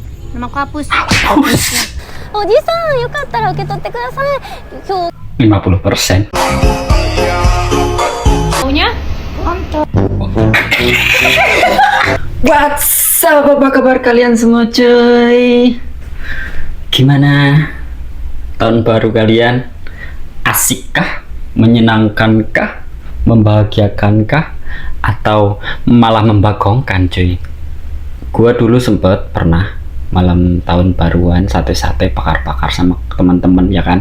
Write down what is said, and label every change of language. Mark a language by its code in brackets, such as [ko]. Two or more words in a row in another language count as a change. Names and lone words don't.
[id] Nama aku Apus. [ja] おじさん、よかったら受け取ってください。今日 50%. [id] Maunya? [en] What's up, [id] apa kabar kalian semua cuy? Gimana tahun baru kalian? Asikkah? Menyenangkankah? Membahagiakankah? Atau malah membagongkan cuy? Gua dulu sempet pernah malam tahun baruan sate-sate bakar-bakar sama teman-teman ya kan.